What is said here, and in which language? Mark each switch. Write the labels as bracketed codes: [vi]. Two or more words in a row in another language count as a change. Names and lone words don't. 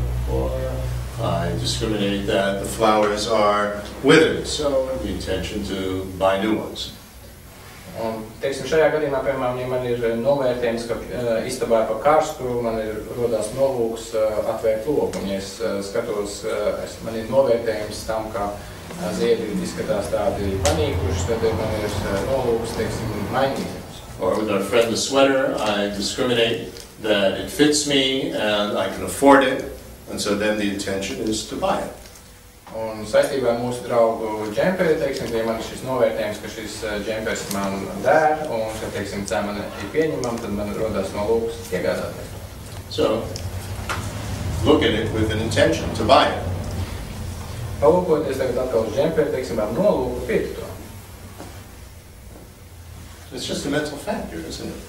[en] Or I discriminate that the flowers are withered, so the intention to buy new ones. [lv] Un, teiksim, šajā gadījumā, piemēram, ja man ir novērtējums, ka istabā pa karstu, man ir rodās nolūks atvērt loku. Un, ja es skatos, man ir novērtējums tam, ka ziedi izskatās tādi panīkuši, tad man ir nolūks, teiksim, mainīt. [en] Or with our friend the sweater, I discriminate that it fits me and I can afford it, and so then the intention is to buy it. [lv] Un saistībā ar mūsu draugu džemperi, teiksim, ja man ir šis novērtējums, ka šis džempers man der, un, ka, teiksim, cena man ir pieņemama, tad man rodās nolūks iegādāties. [en] So, look at it with an intention to buy it. [lv] Palūkoties tagad atkal uz džemperi, teiksim, ar nolūku pirkt to. [en] It's just a mental factor, isn't it?